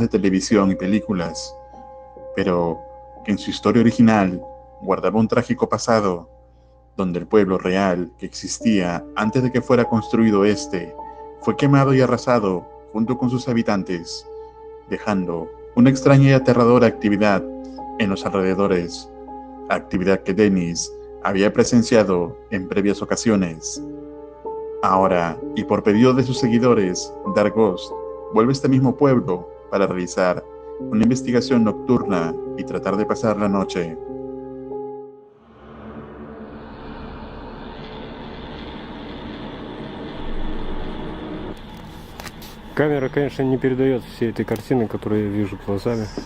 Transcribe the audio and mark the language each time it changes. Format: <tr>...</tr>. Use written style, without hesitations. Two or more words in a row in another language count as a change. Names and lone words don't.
<es>de televisión y películas, pero que en su historia original guardaba un trágico pasado, donde el pueblo real que existía antes de que fuera construido este fue quemado y arrasado junto con sus habitantes, dejando una extraña y aterradora actividad en los alrededores, actividad que Dennis había presenciado en previas ocasiones. Ahora, y por pedido de sus seguidores, Dark Ghost vuelve a este mismo pueblo para realizar una investigación nocturna y tratar de pasar la noche.</es> <ru>Камера, конечно, не передает всей этой картины, которую я вижу глазами.</ru>